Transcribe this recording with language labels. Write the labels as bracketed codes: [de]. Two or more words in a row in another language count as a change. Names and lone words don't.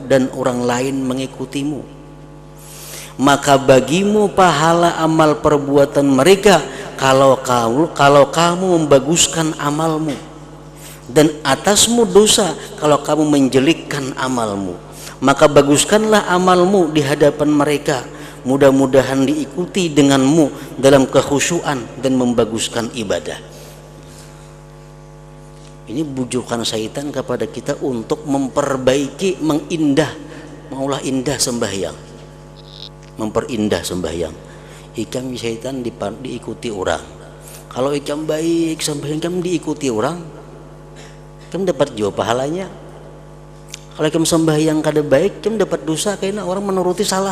[id] dan orang lain mengikutimu, maka bagimu pahala amal perbuatan mereka kalau kamu membaguskan amalmu, dan atasmu dosa kalau kamu menjelekkan amalmu, maka baguskanlah amalmu di hadapan mereka, mudah-mudahan diikuti denganmu dalam kekhusyuan dan membaguskan ibadah. Ini bujukan syaitan kepada kita untuk memperbaiki, mengolah indah sembahyang, memperindah sembahyang. [bjn] Ikam syaitan diikuti orang. Kalau ikam baik sembahyang, ikam diikuti orang, ikam dapat juga pahalanya. Kalau ikam sembahyang kada baik, ikam dapat dosa karena orang menuruti salah.